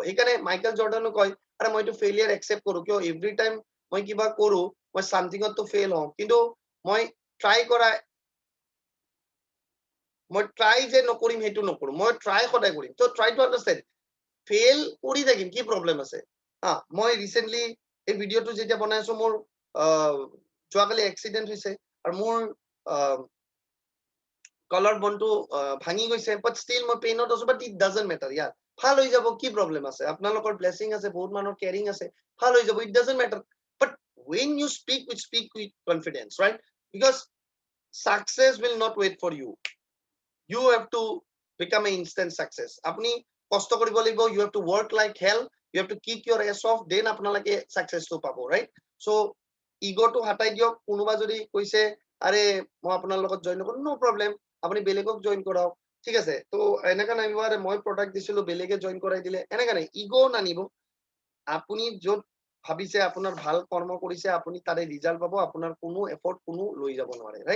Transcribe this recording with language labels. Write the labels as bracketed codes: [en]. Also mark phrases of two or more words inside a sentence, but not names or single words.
[as] সেইকাৰণে মাইকেল জৰ্ডানো কয়, আৰে মই এইটো [en] failure accept [as] কৰো, কিয় [en] every time [as] মই কিবা কৰো, মই চামথিঙতো ফেইল হওঁ, কিন্তু মই ট্ৰাই যে নকৰিম সেইটো নকৰো, মই ট্ৰাই সদায় কৰিম। ত' [en] try to understand, [as] ফেইল কৰি থাকিম, কি প্ৰব্লেম আছে? মই ৰিচেণ্টলি এই ভিডিঅ'টো যেতিয়া বনাই আছো, মোৰ যোৱাকালি এক্সিডেণ্ট হৈছে, আৰু মোৰ [en] collar boneটো [as] ভাঙি গৈছে, [en] but still [as] মই পেইনত আছো, [en] But it doesn't matter. [as] ইয়াৰ ভাল হৈ যাব, কি প্ৰব্লেম আছে? আপোনালোকৰ ব্লেছিং আছে, বহুত মানুহৰ কেয়াৰিং আছে, ভাল হৈ যাব, [en] It doesn't matter. বাট when you speak with confidence, right? Because success will not wait for you. You have to become an instant success. [as] আপুনি কষ্ট কৰিব লাগিব, [en] you have to work like hell, you have to kick your ass off, then [as] আপোনালোকে successটো পাব, [en] right? [as] So ইগোটো হাতাই দিয়ক। কোনোবা যদি কৈছে আৰে মই আপোনাৰ লগত জইন নকৰো, [en] no problem, [as] আপুনি বেলেগক জইন কৰাওক, ঠিক আছে? তো এনেকা নানিব আৰে মই প্ৰডাক্ট দিছিলো বেলেগে জইন কৰাই দিলে, এনেকা নাই। ইগো নানিব। আপুনি য'ত ভাবিছে আপোনাৰ ভাল কৰ্ম কৰিছে, আপুনি তাৰে ৰিজাল্ট পাব, আপোনাৰ কোনো এফৰ্ট কোনো লৈ যাব নোৱাৰে, ৰাইট?